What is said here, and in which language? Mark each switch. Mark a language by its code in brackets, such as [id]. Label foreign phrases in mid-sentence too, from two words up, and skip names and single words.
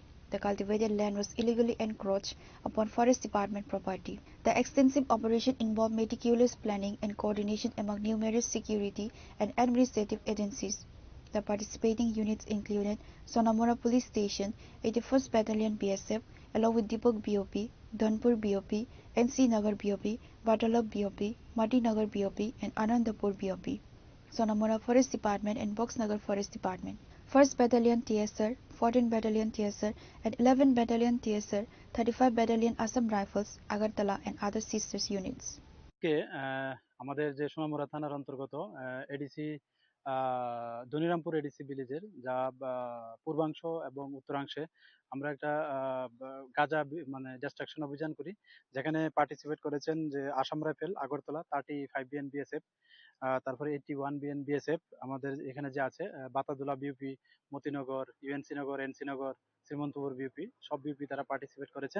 [en] The cultivated land was illegally encroached upon Forest Department property. The extensive operation involved meticulous planning and coordination among numerous security and administrative agencies. The participating units included Sonamora Police Station, 81st Battalion BSF, along with Dipok BOP, Dhanpur BOP, NC Nagar BOP, Batalab BOP, Mati Nagar BOP, and Anandapur BOP, Sonamora Forest Department and Boxnagar Forest Department, 1st Battalion TSR, 14th Battalion TSR, and 11th Battalion TSR, 35 Battalion Assam Rifles, Agartala, and other sisters units. [bn] আমাদের যে সোনামুড়া থানার অন্তর্গত এডিসি ধনিরামপুর এডিসি ভিলেজের যা পূর্বাংশ এবং উত্তরাংশে আমরা একটা গাঁজা মানে ডিস্ট্রাকশন অভিযান করি, যেখানে পার্টিসিপেট করেছেন যে আসাম রাইফেল আগরতলা 35 বিএন বিএসএফ, তারপরে 81 বিএন বিএসএফ, আমাদের এখানে যে আছে বাতাদুলা বিউপি, মতিনগর, ইউএনসি নগর, এনসি নগর, শ্রীমন্তপুর বিউপি, সব বিউপি তারা পার্টিসিপেট করেছেন।